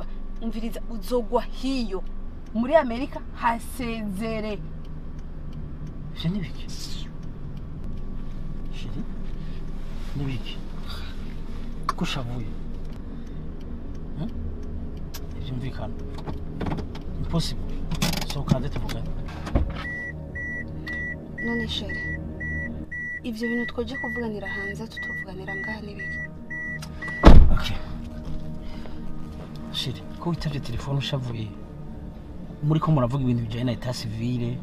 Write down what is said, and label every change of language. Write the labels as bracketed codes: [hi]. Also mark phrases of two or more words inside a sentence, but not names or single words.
[rn] Umviriza uzogwa hiyo. Muri Amerika hasezere. Je n'ibiki. Shiri. N'ibiki. Kushavuye. Byumvikana. Impossible. So kandi tuvugana. None sheri. Ibyo bintu twoje kuvuganira hanze tutuvuganira ngaha n'ibiki. Okay. Shiri, ko witavye telefone ushavuye. Muri ko muravuga ibintu bijanye na [fr] etat civile.